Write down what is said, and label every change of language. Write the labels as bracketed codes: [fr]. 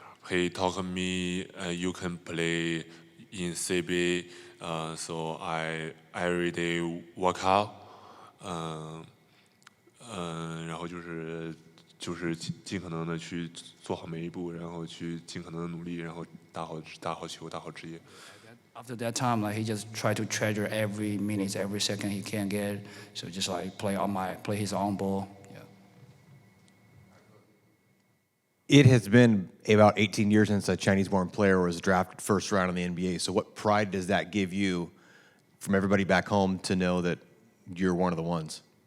[en] He told me you can play in CBA, so I every day work out. [zh] 然后就是尽可能的去做好每一步，然后去尽可能的努力，然后打好球，打好职业。 [en] After that time, like he just tried to treasure every minute, every second he can get. So just like play his own ball. Yeah. It has been about 18 years since a Chinese-born player was drafted first round in the NBA. So what pride does that give you from everybody back home to know that you're one of the ones?